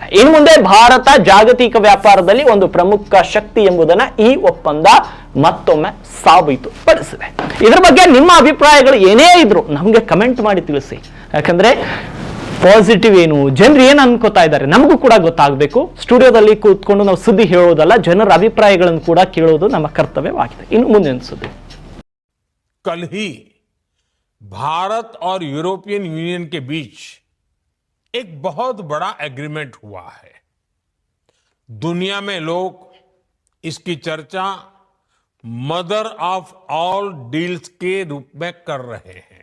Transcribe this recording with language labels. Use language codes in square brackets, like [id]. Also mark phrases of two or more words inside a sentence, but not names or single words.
[kn] ಇನ್ನು ಮುಂದೆ ಭಾರತ ಜಾಗತಿಕ ವ್ಯಾಪಾರದಲ್ಲಿ ಒಂದು ಪ್ರಮುಖ ಶಕ್ತಿ ಎಂಬುದನ್ನು ಈ ಒಪ್ಪಂದ ಮತ್ತೊಮ್ಮೆ ಸಾಬೀತುಪಡಿಸಿದೆ. ಇದರ ಬಗ್ಗೆ ನಿಮ್ಮ ಅಭಿಪ್ರಾಯಗಳು ಏನೇ ಇದ್ರು ನಮಗೆ ಕಮೆಂಟ್ ಮಾಡಿ ತಿಳಿಸಿ. ಯಾಕಂದ್ರೆ ಪಾಸಿಟಿವ್ ಏನು, ಜನರು ಏನು ಅನ್ಕೋತಾ ಇದ್ದಾರೆ ನಮಗೂ ಕೂಡ ಗೊತ್ತಾಗಬೇಕು. ಸ್ಟುಡಿಯೋದಲ್ಲಿ ಕೂತ್ಕೊಂಡು ನಾವು ಸುದ್ದಿ ಹೇಳೋದಲ್ಲ, ಜನರ ಅಭಿಪ್ರಾಯಗಳನ್ನು ಕೂಡ ಕೇಳೋದು ನಮ್ಮ ಕರ್ತವ್ಯವಾಗಿದೆ. ಇನ್ನು ಮುಂದಿನ ಸುದ್ದಿ. [hi] कल ही भारत और यूरोपियन यूनियन के बीच एक बहुत बड़ा एग्रीमेंट हुआ है. दुनिया में लोग इसकी चर्चा [en] Mother of All Deals [hi] के रूप में कर रहे हैं.